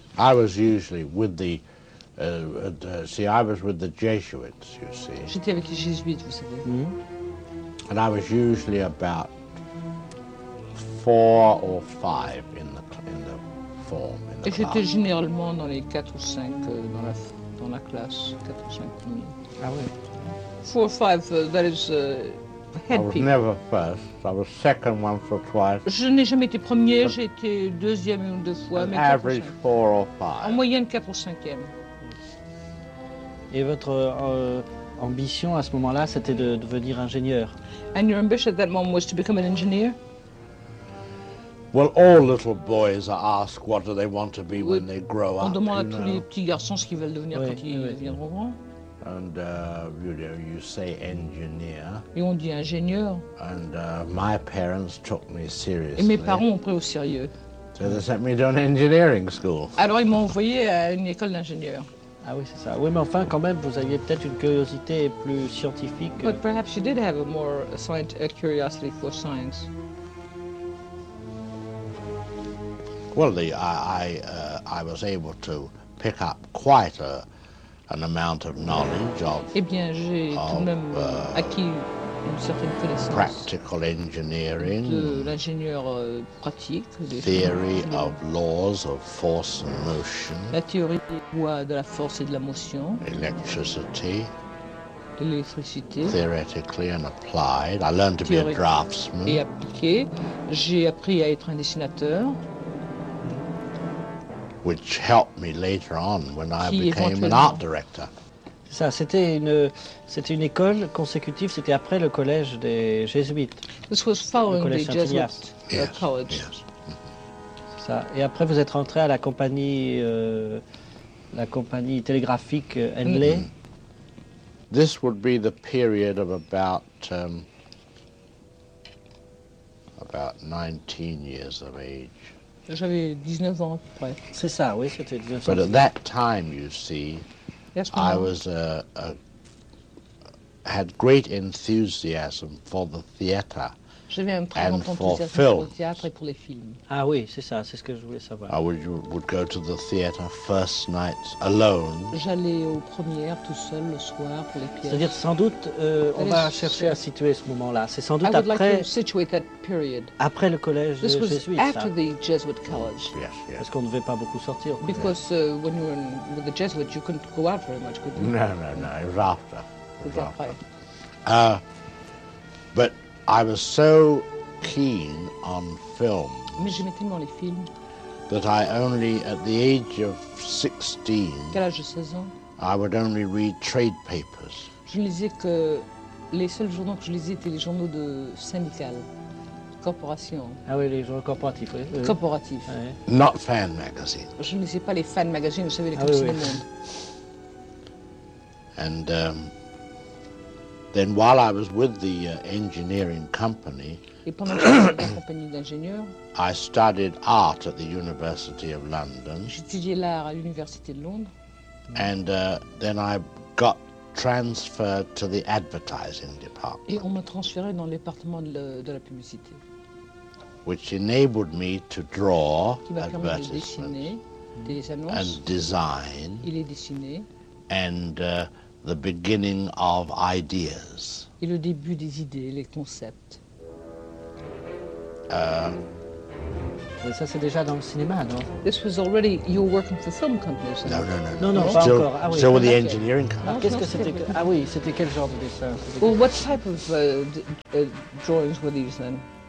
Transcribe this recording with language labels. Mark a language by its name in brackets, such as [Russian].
[English] I was usually with the, I was with the Jesuits, you see. [French] J'étais avec les Jésuites, vous savez. Mm-hmm. [English] And I was usually about 4 or 5 in the form. In the [French] et j'étais généralement dans les 4 ou 5 dans la. Dans la classe, 4 ou 5 Ah oui. [English] 4 or 5, that is head peak. I was never first. I was second once or twice. [French] Je n'ai jamais été premier. J'ai été deuxième une ou deux fois. [English] An average 4 or 5. [French] En moyenne 4 ou 5e. Et votre ambition à ce moment-là, c'était de devenir ingénieur. [English] And your ambition at that moment was to become an engineer. Well, all little boys are asked what do they want to be [French] oui. [English] When they grow on up. [French] On demande à tous les petits garçons ce qu'ils veulent devenir oui. Quand ils viendront grand. [English] And you know, you say engineer. [French] Et on dit ingénieur. [English] And my parents took me seriously. [French] Et mes parents ont pris au sérieux. [English] So they sent me to an engineering school. [French] Alors ils m'ont envoyé à une école d'ingénieur. Ah oui, c'est ça. Oui, mais enfin, quand même, vous aviez peut-être une curiosité plus scientifique. [English] But perhaps you did have a more a curiosity for science. Well, I was able to pick up quite an amount of knowledge of. [French] Eh bien, j'ai tout de même acquis une certaine connaissance. [English] Practical engineering. [French] De l'ingénieur pratique. [English] Theory of laws of force and motion. [French] La théorie des lois de la force et de la motion. [English] Electricity. [French] L'électricité. [English] Theoretically and applied. I learned to be a draftsman. [French] Et appliqué. J'ai appris à être un dessinateur. [English] Which helped me later on when I became an art director. [French] Ça, c'était une école consécutive. C'était après le collège des jésuites. [English] This was following the Jesuit yes. College. Yes. [French] Ça. Et après, vous êtes rentré à la compagnie télégraphique Henley. Mm-hmm. [English] This would be the period of about 19 years of age. [French] J'avais 19 ans à peu près. C'est ça, oui, c'était 19 ans. [English] But at that time, you see, I was had great enthusiasm for the theater. [French] J'avais un très grand enthousiasme pour le théâtre et pour les films. Ah oui, c'est ça, c'est ce que je voulais savoir. [English] I would go to the theater first night alone. [French] J'allais aux premières tout seul le soir pour les pièces. C'est-à-dire sans doute on va chercher à situer ce moment-là. C'est sans doute après. [English] I would like to situate that period. [French] Après le collège des jésuites. [English] This was after the Jesuit college. Yes, yes. [French] Parce qu'on ne devait pas beaucoup sortir. [English] Because when you were with the Jesuits, you couldn't go out very much, could you? No. It was after. [French] C'était après. [English] But I was so keen on films. [French] Mais j'aimais tellement les films. [English] That I only at the age of 16. [French] Quel âge de 16 ans? [English] I would only read trade papers. [French] Je ne lisais que les seuls journaux que je lisais étaient les journaux de syndical, corporation. Ah oui, les journaux corporatifs. Oui. Corporatifs. Ah, [English] oui. Not fan magazines. [French] Je ne lisais pas les fan magazines, vous savez les comics du monde. [English] And then while I was with the engineering company, I studied art at the University of London. [French] J'étudiais l'art à l'Université de Londres. [English] And then I got transferred to the advertising department. [French] Et on m'a transféré dans le département de la publicité. [English] Which enabled me to draw advertisements. [French] Qui m'a permis de dessiner des annonces. [English] And design. [French] Il est dessiné. [English] And the beginning of ideas. [French] Et le début des idées, les concepts. Et ça c'est déjà dans le cinéma, non? [English] This was already you were working for film companies. No. [French] Pas [English] still, [French] encore. Ah oui. [English] So were the engineering companies. [French] Ah, qu'est-ce que c'était? Ah oui, c'était quel genre de dessin? [English] Well, what type of drawings were these then?